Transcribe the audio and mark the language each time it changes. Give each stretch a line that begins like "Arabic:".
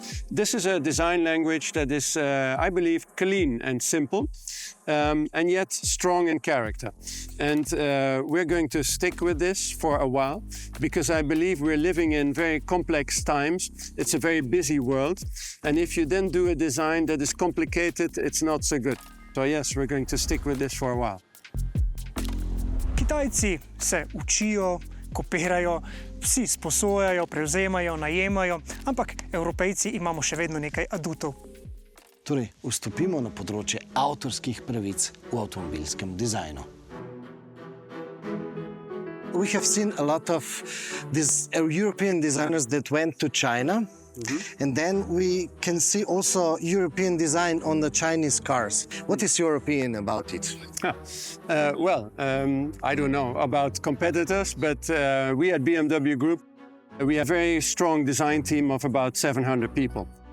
English: This is a design language that is, I believe, clean and simple, and yet strong in character. And we're going to stick with this for a while, because I believe we're living in very complex times. It's a very busy world. And if you then do a design that is complicated, it's not so good. So yes, we're going to stick with this for a while.
Slovenian: Kitajci se učijo, kopirajo, vsi sposojajo, prevzemajo, najemajo, ampak Evropejci imamo še vedno nekaj adutov. Torej, vstopimo na področje avtorskih pravic v avtomobilskem dizajnu.
English: We have seen a lot of these European designers that went to China. And then we can see also European design on the Chinese cars. What is your opinion about it? I don't know about competitors, but we at BMW Group, we have a very strong design team of about 700 people.